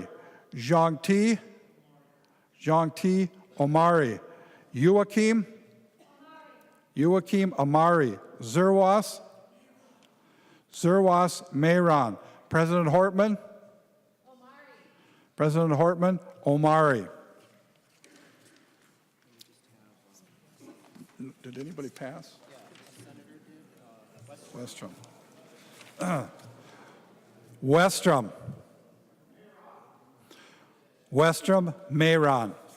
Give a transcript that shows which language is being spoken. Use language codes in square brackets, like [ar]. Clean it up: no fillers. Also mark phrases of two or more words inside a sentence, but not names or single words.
[en] Zhang Ti, Omari. Joachim, Amari. Zerwas, Mayron. President Hortman, President Hortman, Omari. Did anybody pass? Westrom. Westrom. Westrom, Mayron.